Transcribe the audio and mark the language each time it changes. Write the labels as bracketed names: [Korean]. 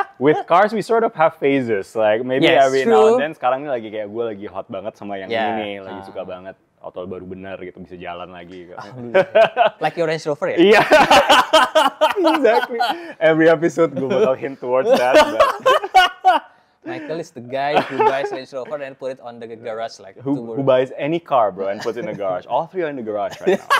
[English] With cars we sort of have phases, like maybe every now and then. [Indonesian] Sekarang ini lagi kayak gue lagi hot banget sama yang ini, lagi suka banget. Atau baru benar gitu, bisa jalan lagi. [English] Like your Range Rover ya? [Indonesian] Iya. Exactly. [English] Every episode gue bakal hint towards that. But... Michael is the guy who buys Range Rover and put it on the garage like. Who buys any car, bro, and puts it in the garage. All three are in the garage right now.